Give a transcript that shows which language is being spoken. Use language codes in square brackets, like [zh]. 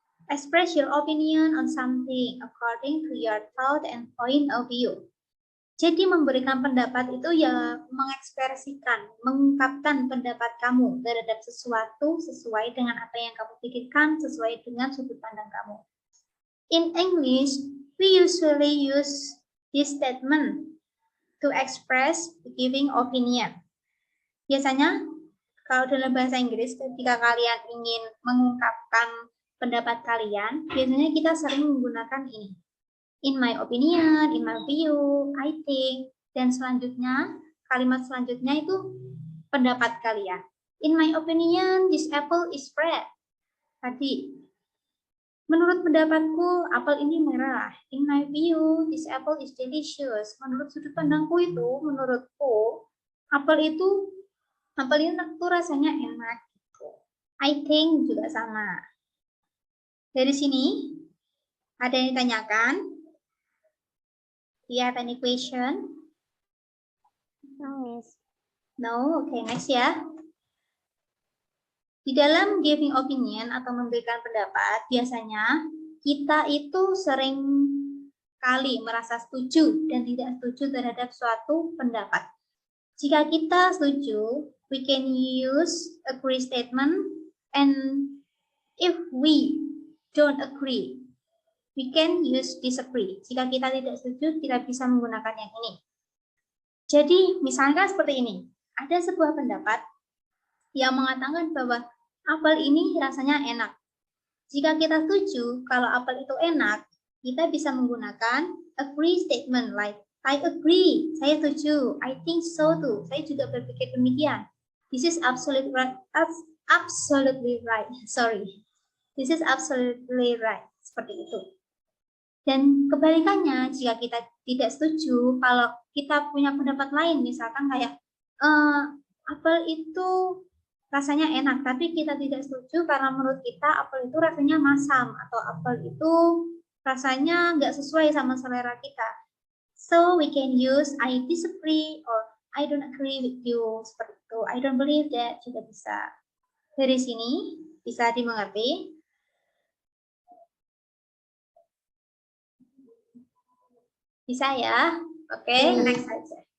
[en] Express your opinion on something according to your thought and point of view. [id] Jadi memberikan pendapat itu ya mengekspresikan, mengungkapkan pendapat kamu terhadap sesuatu sesuai dengan apa yang kamu pikirkan, sesuai dengan sudut pandang kamu. [en] In English, we usually use this statement to express giving opinion. [id] Biasanya kalau dalam bahasa Inggris ketika kalian ingin mengungkapkan pendapat kalian, biasanya kita sering menggunakan ini. [en] In my opinion, in my view, I think, [id] dan selanjutnya, kalimat selanjutnya itu pendapat kalian. [en] In my opinion, this apple is red. [id] Tadi, menurut pendapatku, apel ini merah. [en] In my view, this apple is delicious. [id] Menurut sudut pandangku itu, menurutku, apel ini tuh rasanya enak. I think juga sama. Dari sini, ada yang ditanyakan? [en] Do you have any question? No, Miss. No? Okay, next [id] ya. Di dalam giving opinion atau memberikan pendapat, biasanya kita itu sering kali merasa setuju dan tidak setuju terhadap suatu pendapat. Jika kita setuju, [en] we can use agree statement, and if we don't agree, we can use disagree. [id] Jika kita tidak setuju, kita bisa menggunakan yang ini. Jadi, misalkan seperti ini. Ada sebuah pendapat yang mengatakan bahwa apel ini rasanya enak. Jika kita setuju kalau apel itu enak, kita bisa menggunakan agree statement [en] like I agree, [id] saya setuju, [en] I think so too, [id] saya juga berpikir demikian. [en] This is absolutely right. Sorry. This is absolutely right. [id] Seperti itu. Dan kebalikannya, jika kita tidak setuju, kalau kita punya pendapat lain, misalkan kayak apel itu rasanya enak, tapi kita tidak setuju karena menurut kita apel itu rasanya masam atau apel itu rasanya nggak sesuai sama selera kita. [en] So we can use I disagree or I don't agree with you, [id] seperti itu. [en] I don't believe that, [id] juga bisa. Dari sini bisa dimengerti. Bisa ya? Oke, next saja.